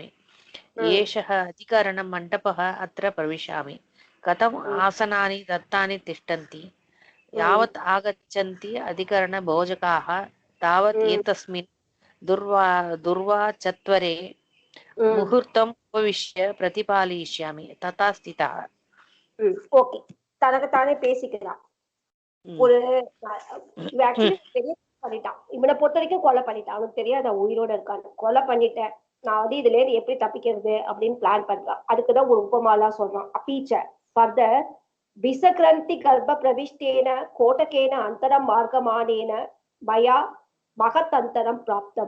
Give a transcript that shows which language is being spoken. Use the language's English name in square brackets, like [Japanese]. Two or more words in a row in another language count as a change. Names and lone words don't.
[Sanskrit] एषः अधिकरणमण्डपः, अत्र प्रविशामि. कथम् आसनानि दत्तानि तिष्ठन्ति, यावत् आगच्छन्ति अधिकरणभोजकाः तावत् एतस्मिन् दुर्वाचत्वरे मुहूर्तम् उपविश्य प्रतिपालयिष्यामि. तथा स्थितः. [Tamil] ஓகே, தனக்குத்தானே பேசிக்கிறான். ஒரு பண்ணிட்டான், இவனை பொறுத்த வரைக்கும் கொலை பண்ணிட்டான். அவனுக்கு தெரியாத உயிரோட இருக்கான்னு. கொலை பண்ணிட்டேன், நான் இதுல இருந்து எப்படி தப்பிக்கிறது அப்படின்னு பிளான் பண்றான். அதுக்குதான் ஒரு உபமாலா சொல்றான். [Sanskrit] अपि च फर्दर विषग्रन्थि गर्भ प्रविष्टेन कोट्टकेन अन्तरं मार्गमाणेन मया महदन्तरं प्राप्तम्.